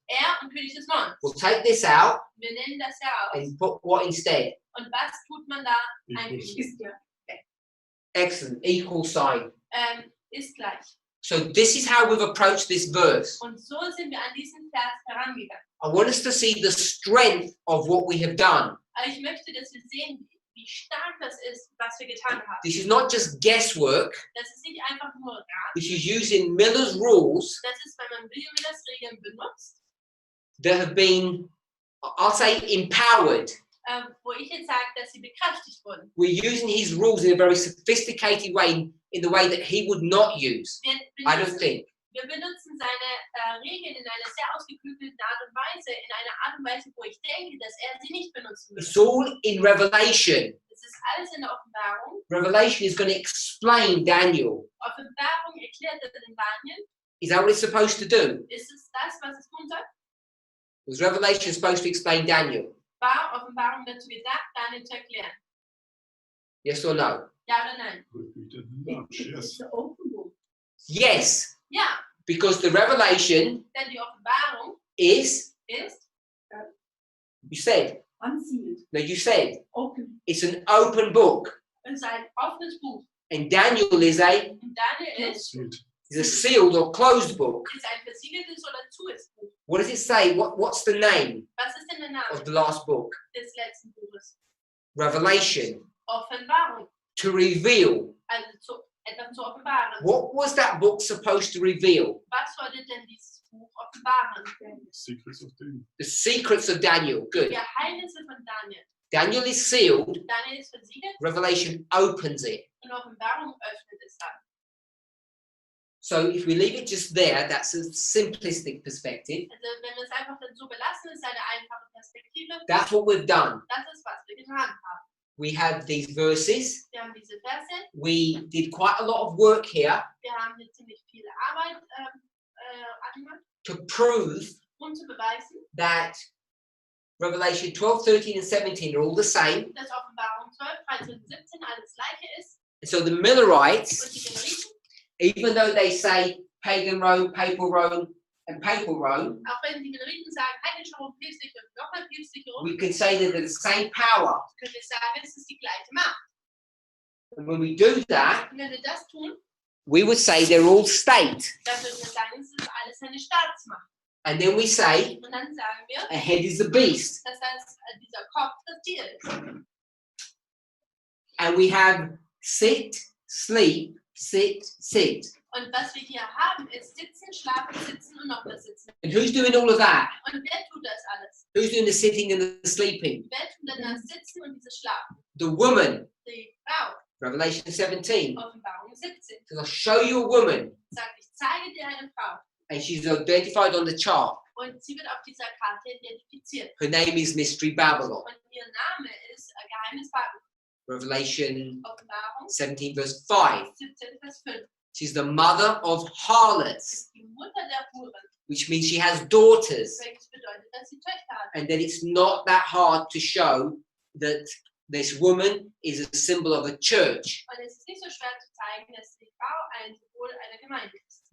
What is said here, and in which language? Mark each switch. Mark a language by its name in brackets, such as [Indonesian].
[German] Er und König des Nordens. [English] We'll take this out [German] Wir nennen das ja aus. [English] and put what instead? [German] Und was tut man da eigentlich? Ist ja. [English] Excellent. Equal sign. [German] Ist gleich. [English] So this is how we've approached this verse. [German] Und so sind wir an diesen Vers herangegangen. [English] I want us to see the strength of what we have done. [German] Aber ich möchte, dass wir sehen, wie stark das ist, was wir getan haben. [English] This is not just guesswork. [German] Das ist nicht einfach nur Rat. [English] This is using Miller's rules [German] Das ist, wenn man William Millers Regeln benutzt, [English] that have been, I'll say, empowered. [German] wo ich jetzt sage, dass sie bekräftigt wurden. [English] We're using his rules in a very sophisticated way, in the way that he would not use. I don't think. [German] Wir benutzen seine Regeln in einer sehr ausgeklügelten Art und Weise, in einer Art und Weise, wo ich denke, dass er sie nicht benutzen [English] It's [German] würde. [English] all in Revelation. [German] Das ist alles in der Offenbarung. [English] Revelation is going to explain Daniel. [German] Offenbarung erklärt er den Daniel. [English] Is that what it's supposed to do? [German] Ist es das, was es tun soll? [English] Was Revelation supposed to explain Daniel? [German] War Offenbarung dazu gedacht, Daniel zu erklären? [English] Yes or no? [German] Ja oder nein? [English] Repeated much, yes. It's the open book. Yes, [German] Ja, [English] because the revelation [German] denn die Offenbarung [English] is, [German] ist [English] you said, Unsealed. no, you said, Open. it's an open book. [German] ein offenes Buch. [English] And Daniel is [German] Und Daniel ist [English] a sealed or closed book. [German] ein versiegeltes oder zues Buch. [English] What does it say? What's the name [German] Was ist denn der Name [English] of the last book? [German] des letzten Buches? [English] Revelation. [German] Offenbarung. [English] To reveal. [German] Also etwas zu offenbaren. [English] What was that book supposed to reveal? [German] Was sollte denn dieses Buch offenbaren? [English] Secrets of Daniel. The secrets of Daniel. Good. [German] Die Geheimnisse von Daniel. [English] Daniel is sealed. [German] Daniel ist versiegelt [English] Revelation opens it. [German] und Offenbarung öffnet es dann. [English] So if we leave it just there, that's a simplistic perspective. [German] Also wenn wir es einfach dann so belassen, ist eine einfache Perspektive. [English] That's what we've done. [German] Das ist, was wir getan haben. [English] We have these verses. [German] Wir haben diese Verse. [English] We did quite a lot of work here [German] Wir haben hier ziemlich viel Arbeit angemacht, [English] to prove [German] um zu beweisen, [English] that Revelation 12, 13, and 17 are all the same. [German] dass Offenbarung 12, 13 und 17 alles gleiche ist. [English] And so the Millerites, [German] Und die Milleriten, [English] even though they say pagan Rome, and papal Rome, [German] auch wenn die Milleriten sagen, heidnische Rom, päpstliche und nochmal päpstliche Rom, [English] we can say that they're the same power. [German] können wir sagen, es ist die gleiche Macht. [English] And when we do that, [German] Und wenn wir das tun, [English] we would say they're all state. [German] dann würden wir sagen, es ist alles eine Staatsmacht. [English] And then we say [German] Und dann sagen wir, [English] a head is the beast. [German] dass dieser Kopf das Tier ist. [English] And we have sit, sleep, sit, sit. [German] Und was wir hier haben, ist sitzen, schlafen, sitzen und nochmal sitzen. [English] And who's doing all of that? [German] Und wer tut das alles? [English] Who's doing the sitting and the sleeping? [German] Wer tut denn das Sitzen und dieses Schlafen? [English] The woman. [German] Die Frau. [English] Revelation 17. [German] Offenbarung 17. [English] So I'll show you a woman. [German] Sagt, ich zeige dir eine Frau. [English] And she's identified on the chart. [German] Und sie wird auf dieser Karte identifiziert. [English] Her name is Mystery Babylon. [German] Und ihr Name ist Geheimnis Babylon. [English] Revelation [German] Offenbarung [English] 17, verse 5. [German] 17, Vers 5. [English] She's the mother of harlots, [German] Ist die Mutter der Huren. [English] which means she has daughters. [German] Welches bedeutet, dass sie Töchter hat. [English] And then it's not that hard to show that this woman is a symbol of a church. [German] Und es ist nicht so schwer zu zeigen, dass die Frau ein Symbol einer Gemeinde ist.